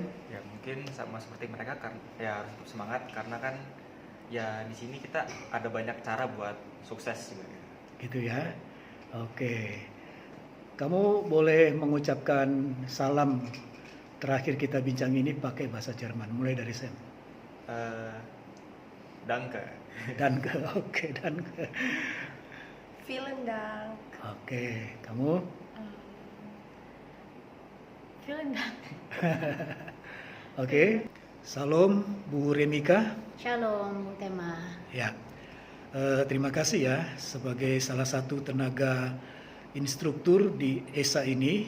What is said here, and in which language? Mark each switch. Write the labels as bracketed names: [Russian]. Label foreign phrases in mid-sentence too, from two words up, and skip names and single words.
[Indonesian] Ya mungkin sama seperti mereka kan ya harus tetap semangat karena kan ya di sini kita ada banyak cara buat sukses juga. gitu ya. Oke, kamu boleh mengucapkan salam terakhir kita bincang ini pakai bahasa Jerman, mulai dari Sam. [German] Danke. Danke, oke, danke. Vielen Dank. [Indonesian] Oke, kamu? [German] Vielen Dank. [Indonesian] Oke, salam Bu Remika. Shalom, Bu Tema. Ya, terima kasih ya sebagai salah satu tenaga instruktur di ESA ini.